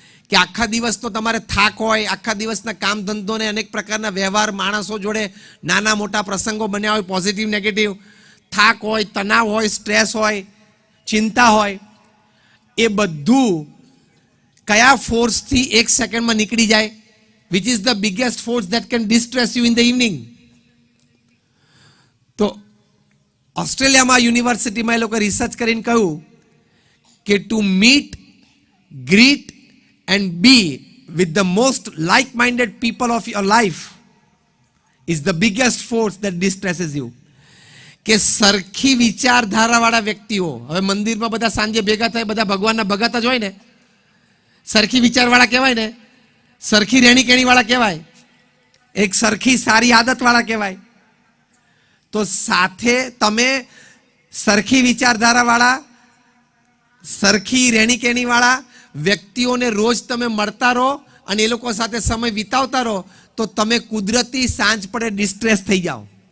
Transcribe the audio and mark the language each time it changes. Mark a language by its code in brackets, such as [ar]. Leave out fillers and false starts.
[gu] કે આખા દિવસ તો તમારે થાક હોય, આખા દિવસના કામ ધંધોને અનેક પ્રકારના વ્યવહાર, માણસો જોડે નાના મોટા પ્રસંગો બન્યા હોય, પોઝિટિવ નેગેટિવ, થાક હોય, તણાવ હોય, સ્ટ્રેસ હોય, ચિંતા હોય, એ બધું કયા ફોર્સથી 1 સેકન્ડમાં નીકળી જાય? [en] Which is the biggest force that can distress you in the evening. [gu] તો ઓસ્ટ્રેલિયામાં યુનિવર્સિટીમાં એ લોકો રિસર્ચ કરીને કહ્યું કે [en] To meet, greet and be with the most like-minded people of your life is the biggest force that distresses you. [gu] કે સરખી વિચારધારાવાળા વ્યક્તિઓ, હવે મંદિરમાં બધા સાંજે ભેગા થાય, બધા ભગવાનના ભગત જ હોય ને, સરખી વિચારવાળા કહેવાય ને, સરખી રહેણી કેણીવાળા કહેવાય, એક સરખી સારી આદતવાળા કહેવાય. તો સાથે તમે સરખી વિચારધારાવાળા, સરખી રહેણી કેણીવાળા વ્યક્તિઓને રોજ તમે મળતા રહો અને એ લોકો સાથે સમય વિતાવતા રહો, તો તમે કુદરતી સાંજ પડે ડિસ્ટ્રેસ થઈ જાઓ.